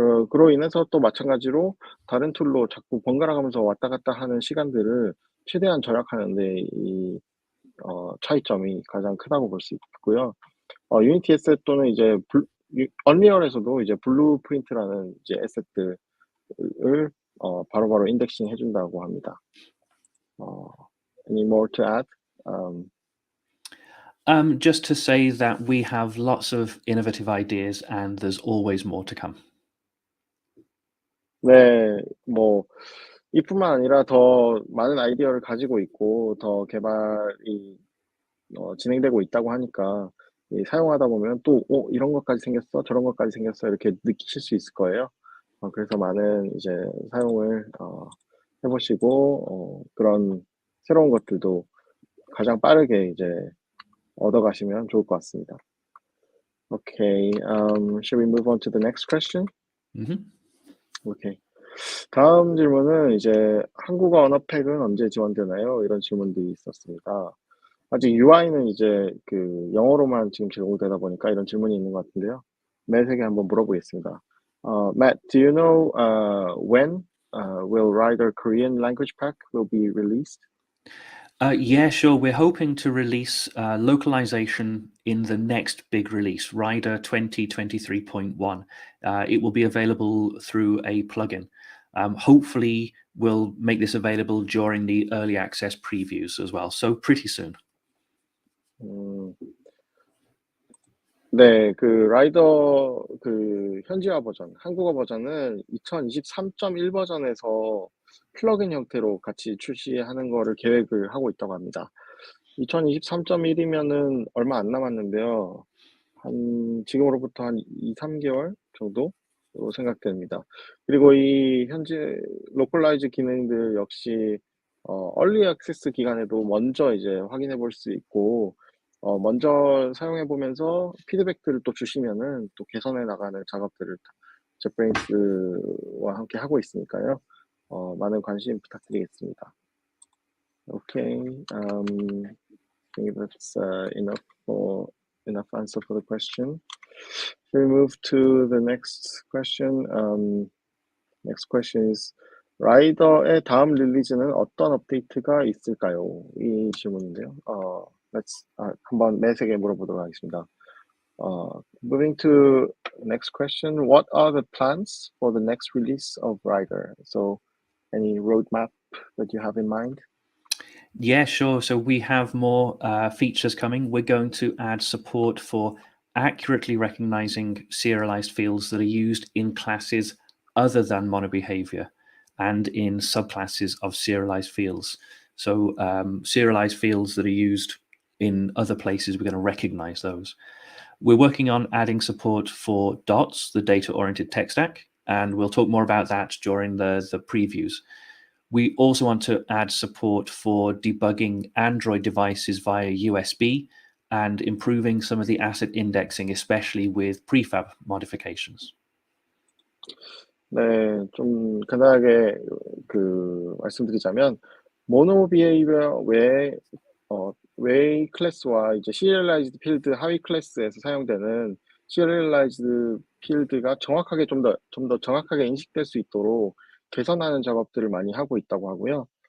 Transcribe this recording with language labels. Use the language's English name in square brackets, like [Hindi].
[Korean] 그로 인해서 또 마찬가지로 다른 툴로 자꾸 번갈아 가면서 왔다 갔다 하는 시간들을 최대한 절약하는 데 이 차이점이 가장 크다고 볼 수 있고요. 유니티 에셋 또는 이제 언리얼에서도 이제 블루프린트라는 이제 에셋들을 바로바로 인덱싱 해 준다고 합니다. [English] Any more to add? Just to say that we have lots of innovative ideas and there's always more to come. [Korean] 네. 뭐 이뿐만 아니라 더 많은 아이디어를 가지고 있고 더 개발이 진행되고 있다고 하니까 사용하다 보면 또 이런 것까지 생겼어. 저런 것까지 생겼어." 이렇게 느끼실 수 있을 거예요. 그래서 많은 이제 사용을 해 보시고 그런 새로운 것들도 가장 빠르게 이제 얻어 가시면 좋을 것 같습니다. [English] Okay. Shall we move on to the next question? Okay. [Korean] 다음 질문은 이제 "한국어 언어 팩은 언제 지원되나요?" 이런 질문들이 있었습니다. 아직 UI는 이제 그 영어로만 지금 제공되다 보니까 이런 질문이 있는 것 같은데요. 맷에게 한번 물어보겠습니다. [English] Matt, do you know when will Rider Korean language pack will be released? Yeah, sure. We're hoping to release localization in the next big release, Rider 2023.1. It will be available through a plugin. Hopefully, we'll make this available during the early access previews as well. So pretty soon. [Korean] 네, 그 라이더 그 현지화 버전, 한국어 버전은 2023.1 버전에서 플러그인 형태로 같이 출시하는 거를 계획을 하고 있다고 합니다. 2023.1이면은 얼마 안 남았는데요. 지금으로부터 한 2-3개월 정도로 생각됩니다. 그리고 이 현재 로컬라이즈 기능들 역시 얼리 액세스 기간에도 먼저 이제 확인해 볼 수 있고, 먼저 사용해 보면서 피드백들을 또 주시면은 또 개선해 나가는 작업들을 JetBrains와 함께 하고 있으니까요. 많은 관심 부탁드리겠습니다. [English] Okay, I think that's enough answer for the question. Shall we move to the next question? Next question is [Korean] 라이더의 다음 릴리즈는 어떤 업데이트가 있을까요? 이 질문인데요. 한번 매색에 물어보도록 하겠습니다. [English] Moving to next question, what are the plans for the next release of Rider? So, any roadmap that you have in mind? Yeah, sure. So we have more features coming. We're going to add support for accurately recognizing serialized fields that are used in classes other than monobehavior and in subclasses of serialized fields. So serialized fields that are used in other places, we're going to recognize those. We're working on adding support for DOTS, the data-oriented tech stack, and we'll talk more about that during the previews. We also want to add support for debugging Android devices via USB and improving some of the asset indexing, especially with prefab modifications. [Korean] 네, 좀 간단하게 말씀드리자면 모노 비헤이비어 외의 클래스와 이제 시리얼라이즈드 필드 하위 클래스에서 사용되는 시리얼라이즈드 필드가 정확하게 좀 더 정확하게 인식될 수 있도록 개선하는 작업들을 많이 하고 있다고 하고요.